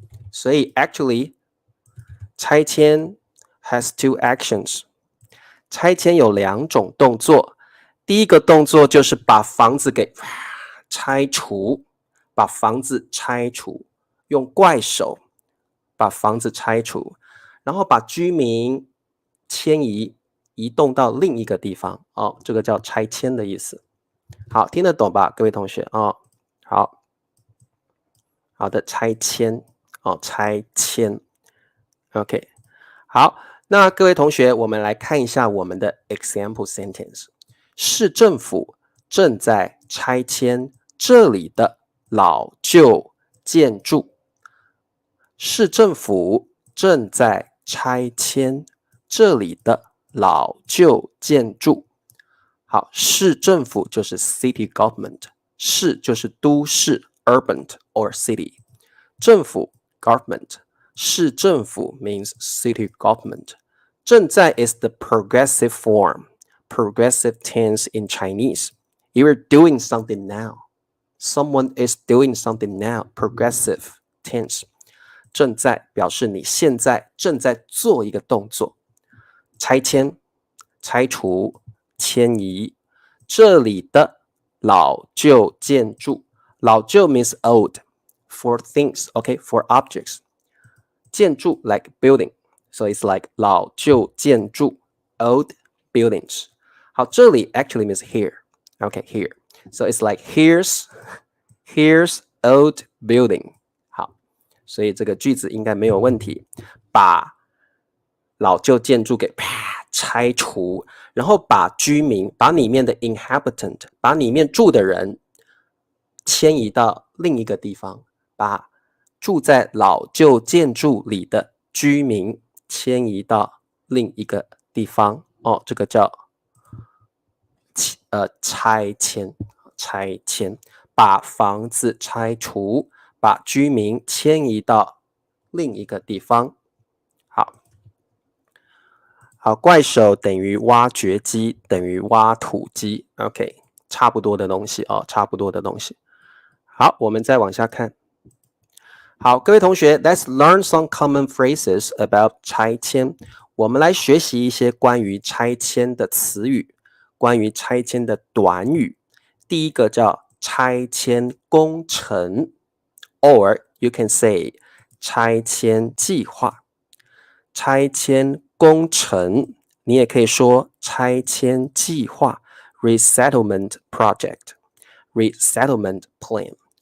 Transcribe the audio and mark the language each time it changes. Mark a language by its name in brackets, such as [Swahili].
[English] 所以 actually 拆迁 has two actions。 [Chinese] 拆迁有2种动作，第一个动作就是把房子给拆除，把房子拆除，用怪手把房子拆除，然后把居民迁移动到另一个地方哦，这个叫拆迁的意思。好，听得懂吧，各位同学哦？好的，拆迁哦，拆迁 ，OK， 好。那各位同学，我们来看一下我们的 example sentence。市政府正在拆迁这里的老旧建筑。市政府正在拆迁这里的老旧建筑。好，市政府就是 city government， 市就是都市 urban or city， 政府 government，市政府 means city government. [English] 正在 is the progressive form, progressive tense in Chinese. You're doing something now. Someone is doing something now, progressive tense. [Chinese] 正在表示你现在正在做一个动作。拆迁、拆除、迁移。这里的老旧建筑， [English] 老旧 means old for things, okay, for objects. 建筑 like building, so it's like 老旧建筑 old buildings. 好，这里 actually means here, okay, here. So it's like here's old building. [Chinese] 好，所以这个句子应该没有问题。把老旧建筑给拆除，然后把居民，把里面的 inhabitant， 把里面住的人迁移到另一个地方，把住在老旧建筑里的居民迁移到另一个地方哦，这个叫拆迁，拆迁，把房子拆除，把居民迁移到另一个地方。好，怪手等于挖掘机等于挖土机 ，OK， 差不多的东西哦，差不多的东西。好，我们再往下看。好，各位同学 [English] ，Let's learn some common phrases about 拆迁。 [Chinese] 我们来学习一些关于拆迁的词语，关于拆迁的短语。第一个叫拆迁工程 ， [English] or you can say [Chinese] 拆迁计划。拆迁工程，你也可以说拆迁计划 [English] resettlement project, resettlement plan。